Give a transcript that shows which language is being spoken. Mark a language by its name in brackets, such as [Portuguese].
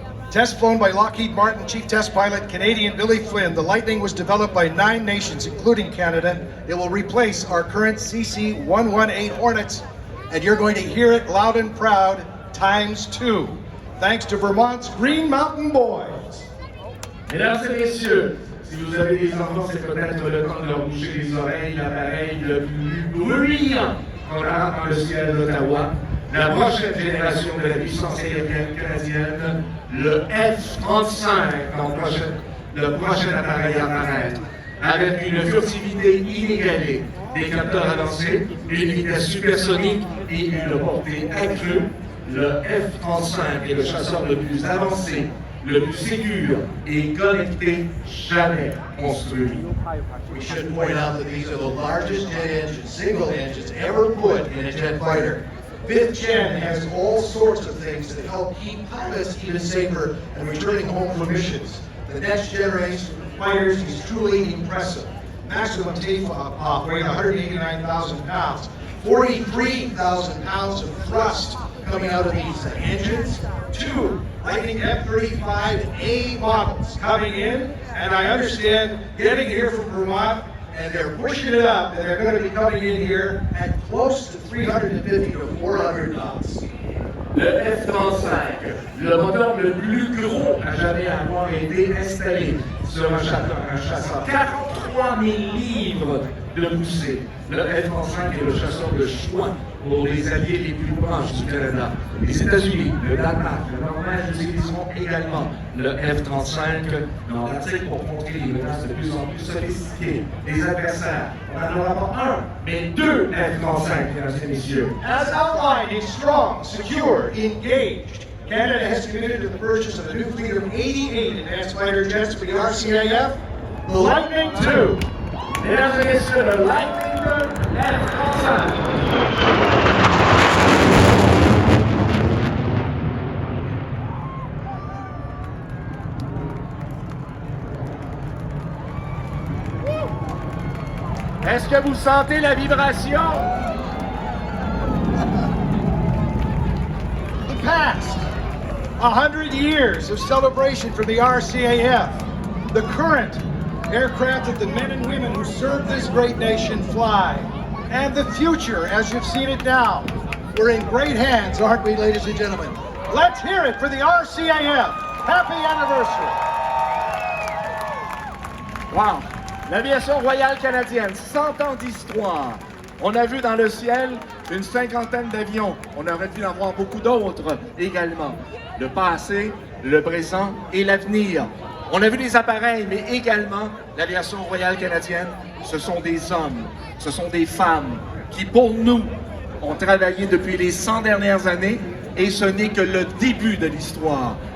[English] Test flown by Lockheed Martin Chief Test Pilot Canadian Billy Flynn, the Lightning was developed by 9 nations, including Canada. It will replace our current CC-118 Hornets, and you're going to hear it loud and proud ×2, thanks to Vermont's Green Mountain Boys. [French] Mesdames et messieurs, si vous avez des enfants, c'est peut-être le temps de leur boucher les oreilles, l'appareil le plus bruyant qu'on a dans le ciel d'Ottawa. La prochaine génération de la puissance aérienne canadienne, le F-35, le prochain appareil à apparaître, avec une furtivité inégalée, des capteurs avancés, une vitesse supersonique et une portée accrue. Le F-35 est le chasseur le plus avancé, le plus sécure et connecté jamais construit. [English] We should point out that these are the largest jet engines, single engines ever put in a jet fighter. 5th gen has all sorts of things to help keep pilots even safer and returning home from missions. The next generation of fighters is truly impressive. Maximum takeoff weight 189,000 pounds, 43,000 pounds of thrust coming out of these engines. 2 Lightning F-35A models coming in, and I understand getting here from Vermont, and they're pushing it up, and they're going to be coming in here at close to 350 to 400 knots. [French] Le F-35, le moteur le plus gros à jamais avoir été installé sur un chasseur 43 000 livres de poussée. Le F-35 est le chasseur de choix pour les alliés les plus proches du Canada. Les États-Unis, le Danemark, la Norvège utiliseront également le F-35 dans l'article pour contrer les menaces de plus en plus sophistiquées des adversaires. On n'en aura pas un, mais 2 F-35, mesdames et messieurs. [English] As outlined, it's strong, secure, engaged. Canada has committed to the purchase of a new fleet of 88 advanced fighter jets for the RCAF. The [French] Lightning II. Mesdames et messieurs, le Lightning II F-35. Est-ce que vous sentez la vibration? [English] The past, 100 years of celebration for the RCAF. The current, aircraft that the men and women who serve this great nation fly. And the future, as you've seen it now. We're in great hands, aren't we, ladies and gentlemen? Let's hear it for the RCAF. Happy anniversary. Wow! [French] L'aviation royale canadienne, 100 ans d'histoire. On a vu dans le ciel une cinquantaine d'avions. On aurait pu en voir beaucoup d'autres également. Le passé, le présent et l'avenir. On a vu des appareils, mais également l'aviation royale canadienne, ce sont des hommes, ce sont des femmes qui, pour nous, ont travaillé depuis les 100 dernières années et ce n'est que le début de l'histoire.